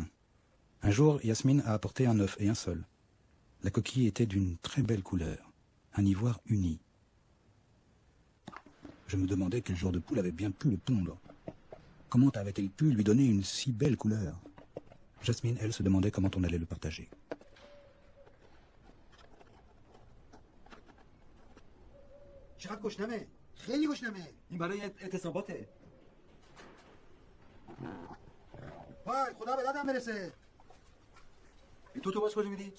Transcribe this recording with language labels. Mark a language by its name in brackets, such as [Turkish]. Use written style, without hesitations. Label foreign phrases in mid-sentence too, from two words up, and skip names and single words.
[French] Un jour, Yasmine a apporté un œuf et un seul. La coquille était d'une très belle couleur, un ivoire uni. Je me demandais quel genre de poule avait bien pu le pondre. Comment avait-elle pu lui donner une si belle couleur? Jasmine, elle, se demandait comment on allait le partager. [Persian] چقدر گشنمه خیلی گشنمه این برای اعتصاباته. وای خدا به دادم برسه. تو باز کجا میری؟